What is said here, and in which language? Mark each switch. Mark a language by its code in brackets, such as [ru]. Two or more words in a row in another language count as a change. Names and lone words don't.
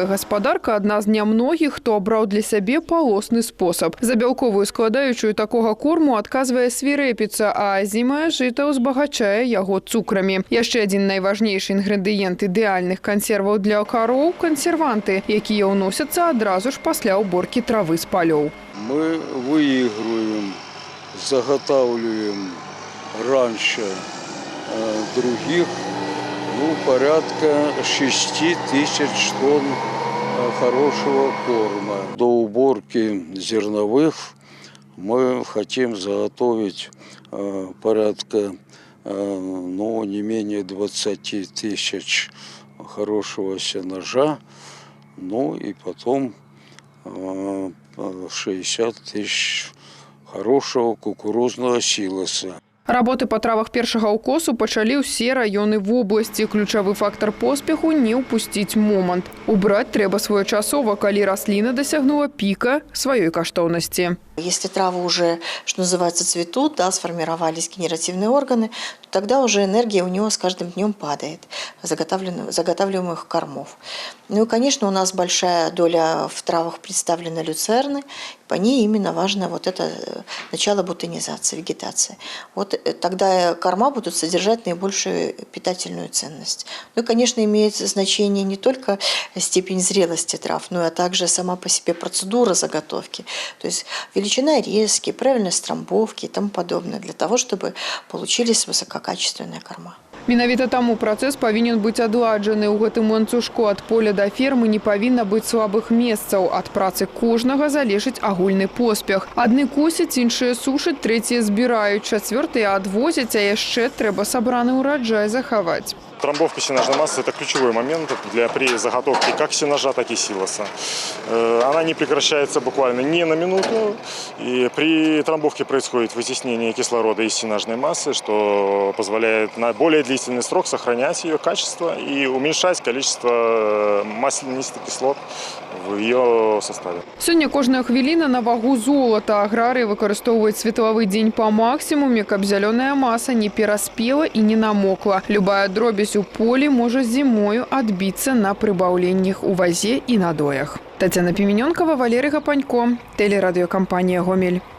[be] Гаспадарка – адна з нямногіх, хто абраў для сябе палосны спосаб. За бялковую складаючую такога корму адказвае свірэпіца, а азімае жыта ўзбагачае яго цукрамі. Яшчэ адзін найважнейшы інгрэдыент ідэальных кансерваў для кароў – кансерванты, якія ўносяцца адразу ж пасля ўборкі травы з палёў. [ru] Мы выигрываем, заготавливаем раньше других порядка 6 тысяч тонн хорошего корма. До уборки зерновых мы хотим заготовить порядка не менее 20 тысяч хорошего сенажа, и потом 60 тысяч хорошего кукурузного сілоса. [be] Работы па травах першага ўкосу пачалі ўсе раёны вобласці. Ключавы фактар поспеху – не ўпусціць момант. Убраць трэба своечасова, калі расліна дасягнула піка сваёй каштоўнасці. [ru] Если травы уже, что называется, цветут, сформировались генеративные органы, то тогда уже энергия у него с каждым днем падает, заготавливаемых кормов. И, конечно, у нас большая доля в травах представлена люцерны, по ней именно важно это начало бутонизации, вегетации. Тогда корма будут содержать наибольшую питательную ценность. И, конечно, имеет значение не только степень зрелости трав, но и также сама по себе процедура заготовки. То есть величина резки, правильность трамбовки и тому подобное, для того, чтобы получились высококачественные корма. [be] Менавіта таму працэс павінен быць адладжаны. У гэтым ланцужку ад поля да фермы не павінна быць слабых месцаў. Ад працы кожнага залежыць агульны поспех. Адны косяць, іншыя сушаць, трэція збіраюць, чацвёртыя адвозяць, а яшчэ трэба сабраны ўраджай захаваць. [ru] Трамбовка сенажной массы – это ключевой момент при заготовке как сенажа, так и силоса. Она не прекращается буквально ни на минуту. И при трамбовке происходит вытеснение кислорода из сенажной массы, что позволяет на более длительный срок сохранять ее качество и уменьшать количество маслянистых кислот в ее составе. [be] Сёння кожная хвіліна на вагу золата. Аграрыі выкарыстоўваюць светлавы дзень па максімуме, каб зялёная маса не пераспела і не намокла. Любая дробязь у полі можа зімою адбіцца на прыбаўленнях у вазе і надоях. Тацяна Піменёнкава, Валерый Гапанько, тэлерадыёкампанія «Гомель».